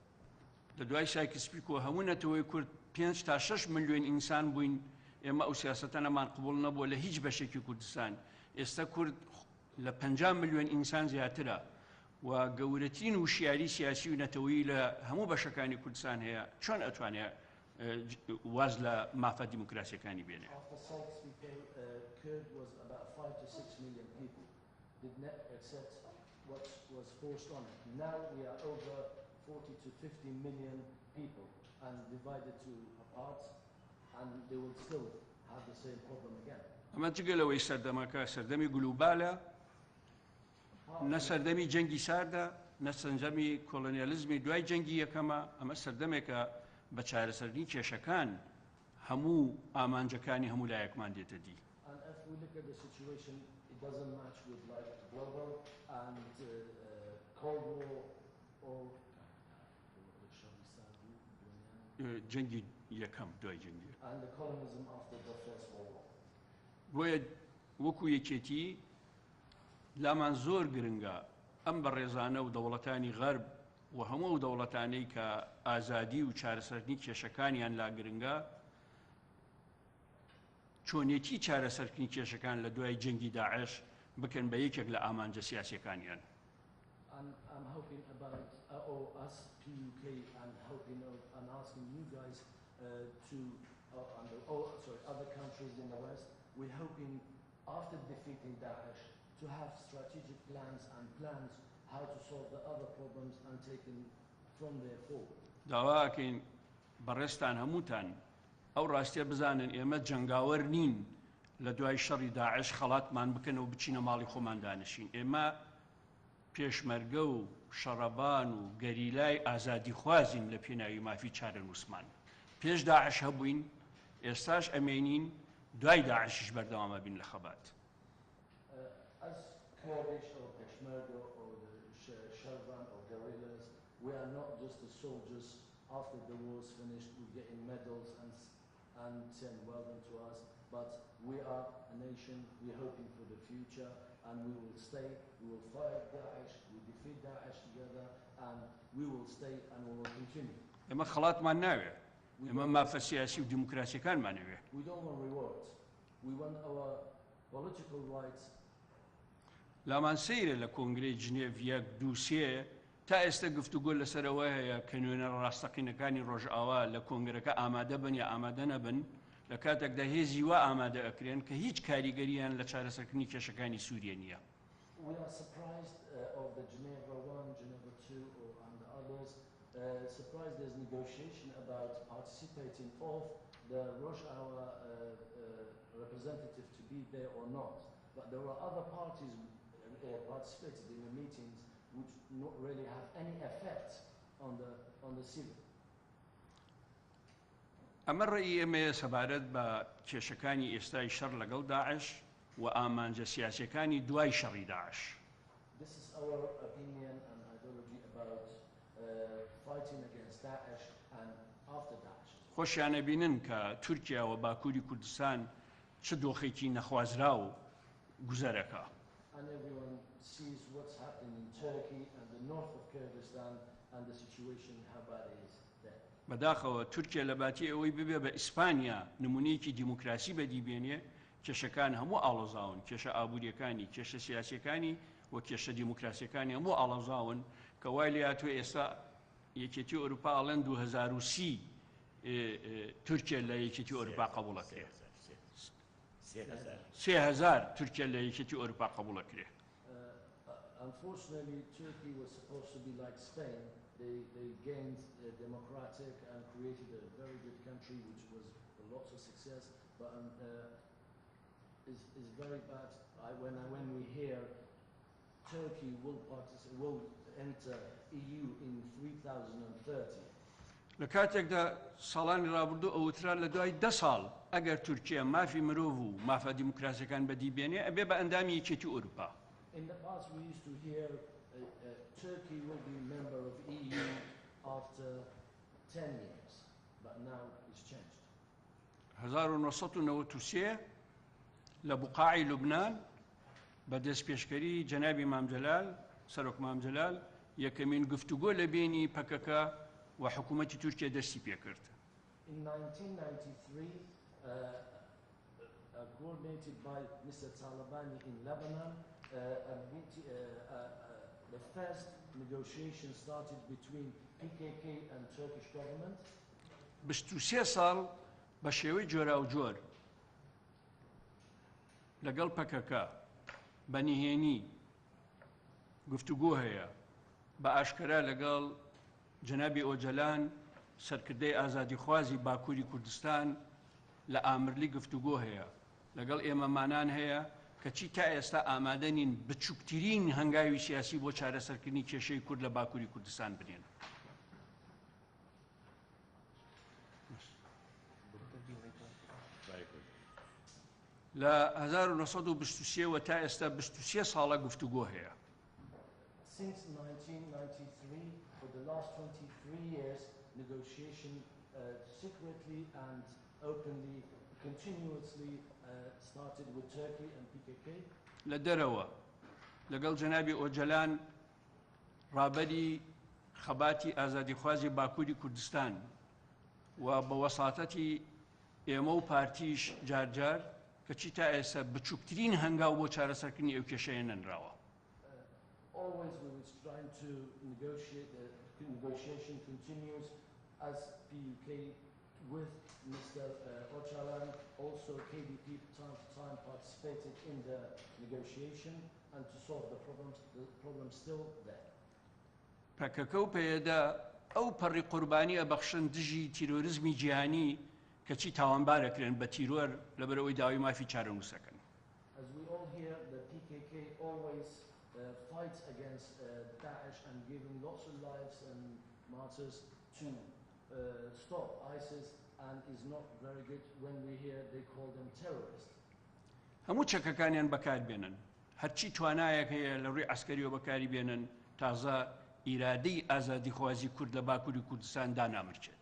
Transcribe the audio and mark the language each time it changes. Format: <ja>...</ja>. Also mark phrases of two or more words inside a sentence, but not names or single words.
<ckb>لە دوای سایکسپیکۆ هەموو نەتەوەی کورد 5 تا 6 ملیۆن ئینسان بووین ئێمە ئەو سیاسەتە نەمان قبوڵ نەبووە لە هیچ بەشێکی کوردستان. ئێستا کورد لە 50 ملیۆن ئینسان زیاترە و گەورەترین وشیاری سیاسی و نەتەوەیی لە هەموو بەشەکانی کوردستان هەیە. چۆن ئەتوانێت واز لە مافە دیموکراسیەکانی بێنێ؟</ckb> <en>After Sykes-Picot, Kurd was about 5 to 6 million people did not accept what was forced on it. Now we are over 40 to 50 million people and divided to parts, and they will still have the same problem again.</en> <ckb>ئەمە جگەلەوەی سەردەمەکە سەردەمی گلوبالە نە سەردەمی جەنگی ساردە نە سەردەمی کۆلۆنیالیزمی دوای جەنگی یەکەمە. ئەمە سەردەمێکە بە چارەسەرنی کێشەکان هەموو ئامانجەکانی هەموو لایەکمان دێتە دی.</ckb> <en>And if we look at the situation, it doesn't match with like global and Cold War or</en> <ckb>جەنگی یەکەم دوای جەنگی.</ckb> <en>and the colonialism after the First World War.</en> <ckb>بۆیە وەکو یەکێتی لامان زۆر گرنگە ئەم بە ڕێزانە و دەوڵەتانی غەرب و هەموو دەوڵەتانەی کە ئازادی و چارەسەرنی کێشەکانیان لا گرنگە چۆنێتی چارەسەرکردنی کێشەکان لە دوای جەنگی داعش بکەن بە یەکێک لە ئامانجە سیاسیەکانیان.</ckb> <en>And I'm hoping about us PUK and hoping and asking you guys to other countries in the West. We're hoping after defeating Daesh to have strategic plans how to solve the other problems and taking from there forward.</en> <ckb>داواکەین بەڕێستان هەمووتان ئەو ڕاستیە بزانن ئێمە جەنگاوەر نین لە دوای شەڕی داعش خەڵاتمان بکەن و بچینە ماڵی خۆمان دانشین. ئێمە پێشمەرگە و شەڕەبان و گەریلای ئازادی خوازین لە پێناوی مافی چارە نووسمان. پێش داعش هەبووین ئێستاش ئەمێنین دوای داعشیش بەردەوامە بین لە خەبات.</ckb> <en>As Kurdish or Peshmerga or the Shalvan or guerrillas, we are not just the soldiers. After the war is finished, we get in medals and saying well done to us. But we are a nation. We're hoping for the future, and we will stay. We will fight Daesh. We defeat Daesh together, and we will stay and we will continue.</en> <ckb>ئێمە خەڵاتمان ناوێ. ئێمە مافە سیاسی و دیموکراسیەکانمان ناوێ.</ckb> <en>We don't want rewards. We want our political rights.</en> <ckb>لامان سەیرە لە کۆنگرەی جنێڤ 1 2 3 تا ئێستا گفتوگۆ لەسەرەوە هەیە کە نوێنە ڕاستەقینەکانی ڕۆژئاوا لە کۆنگرەکە ئامادە بن یا ئامادە نەبن لە کاتێکدا هێزی وا ئامادە ئەکرێن کە هیچ کاریگەریان لە چارەسەرکردنی کێشەکانی سووریا نییە.</ckb> <en>We are surprised of the Geneva 1, Geneva 2 and the others. Surprised there's negotiation about participating of the Rojava representative to be there or not. But there are other parties participated in the meetings which not really have any effect on the civil.</en> <ckb>ئەمە ڕێی ئێمە سەبارەت بە کێشەکانی ئێستای شەڕ لەگەڵ داعش و ئامانجە سیاسیەکانی دوای شەڕی داعش.</ckb> <en>This is our opinion and ideology about fighting against Daesh and after Daesh.</en> <ckb>خۆشیانە بینن کە تورکیا و باکووری کوردستان چه دۆخێکی نەخوازرا و گوزەرەکە.</ckb> <en>And everyone sees what's happening in Turkey and the north of Kurdistan and the situation how bad it is there.</en> <ckb>بەداخەوە تورکیا لە باتی ئەوەی ببێ بە ئیسپانیا نمونەیەکی دیموکراسی بەدیبێنێ کێشەکان هەموو ئاڵۆزاون، کێشە ئابوووریەکانی، کێشە سیاسیەکانی و کێشە دیموکراسیەکانی هەموو ئاڵۆزاون کە وای لێ هاتووە ئێستا یەکێتی ئەوروپا ئەڵێن 2030 تورکیا لە یەکێتی ئەوروپا قبوڵەکرێ. 3000 تورکیا لە یەکێتی ئەوروپا قبوڵەکرێ.</ckb> <en>Unfortunately, Turkey was supposed to be like Spain. They gained democratic and created a very good country, which was lots of success, but is very bad. When we hear Turkey will enter EU in 3030.</en> <ckb>لە کاتێکدا ساڵانی ڕابردوو ئەوترا لە دوای 10 ساڵ ئەگەر تورکیا مافی مرۆڤ و مافە دیموکراسیەکان بەدیبێنێ ئەبێ بە ئەندامی یەکێتی ئەوروپا.</ckb> <en>In the past we used to hear Turkey will be a member of EU after 10 years, but now it's changed.</en> <ckb>1993 لە بوقاعی لوبنان بە دەستپێشکەری جەنابی مامجەلال سەرۆک مامجەلال یەکەمین گفتوگۆ لە بینی پەکەکە و حکوومەتی تورکیا دەستی پێکرد.</ckb> <en>In 1993, coordinated by Mr. Talabani in Lebanon, the first negotiation started between PKK and Turkish government.</en> <ckb>23 ساڵ بە شێوەی جۆرا و جۆر لەگەڵ پەکەکە بەنیهێنی گفتوگۆ هەیە بە ئاشکرا لەگەڵ جەنابی ئۆجەلان سەرکردەی ئازادیخوازی باکووری کوردستان لە ئامرلی گفتوگۆ هەیە لەگەڵ ئێمەمانان هەیە کە چی تا ئێستا ئامادە نین بچووکترین هەنگاوی سیاسی بۆ چارەسەرکردنی کێشەی کورد لە باکووری کوردستان بنێن. لە 1923 و تا ئێستا 23 ساڵە گفتوگۆ هەیە.</ckb> <en>Since 1993, for the last 23 years, negotiation secretly and openly, continuously started with Turkey and PKK.</en> <ckb>لە دەرەوە لەگەڵ جەنابی ئۆجەلان ڕابەری خەباتی ئازادیخوازی باکووری کوردستان و بە وەساتەتی ئێمە و پارتیش جارجار کە چی تا ئێستا بچووکترین هەنگاو بۆ چارەسەرکردنی ئەو کێشەیە نەنراوە.</ckb> <en>Always we was trying to negotiate, the negotiation continues as PUK with Mr. Öcalan. Also KDP time to time participated in the negotiation and to solve the problems still there.</en> <ckb>پەکەکە و پێدا ئەو پەڕی قوربانی ئەبەخشن دژی تیرۆریزمی جیهانی کە چی تاوانبارەکرێن بە تیرۆر لەبەرەوەی داوای مافی چارەنووسەکەن.</ckb> <en>As we all hear, the PKK always fights against Daesh and giving lots of lives and martyrs to stop ISIS, and is not very good when we hear they call them terrorists.</en> <ckb>هەموو چەکەکانیان بەکاربێنن هەرچی توانایەک هەیە لە ڕووی عەسکەریەوە بەکاری بێنن تازە ئیرادەی ئازادیخوازی کورد لە باکووری کوردستان دانامرچێت.</ckb>